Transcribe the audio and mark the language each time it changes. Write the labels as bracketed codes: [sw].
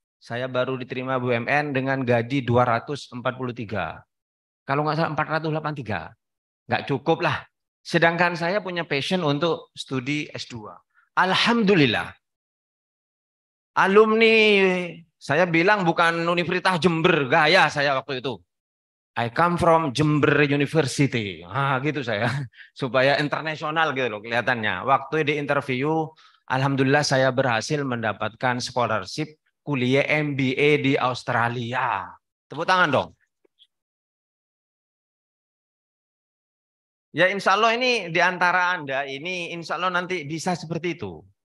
[id] Saya baru diterima BUMN dengan gaji 243. Kalau nggak salah 483. Nggak cukup lah. Sedangkan saya punya passion untuk studi S2. Alhamdulillah. Alumni, saya bilang bukan Universitas Jember, gaya saya waktu itu. [en] I come from Jember University. [id] Gitu saya. Supaya internasional gitu loh kelihatannya. Waktu di interview, alhamdulillah saya berhasil mendapatkan scholarship kuliah MBA di Australia. Tepuk tangan dong. Ya insya Allah ini di antara Anda ini insya Allah nanti bisa seperti itu.